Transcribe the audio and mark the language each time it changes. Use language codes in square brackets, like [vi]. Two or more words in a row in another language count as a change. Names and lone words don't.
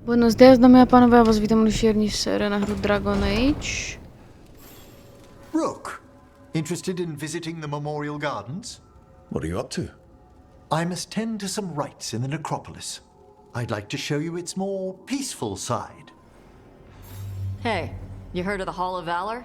[es] Buenos días, [cs] dámy a pánové, já vás vítám u další série na hru Dragon Age. [en] Rook, interested in visiting the Memorial Gardens? What are you up to? I must tend to some rites in the necropolis. I'd like to show you its more peaceful side. Hey, you heard of the Hall of Valor?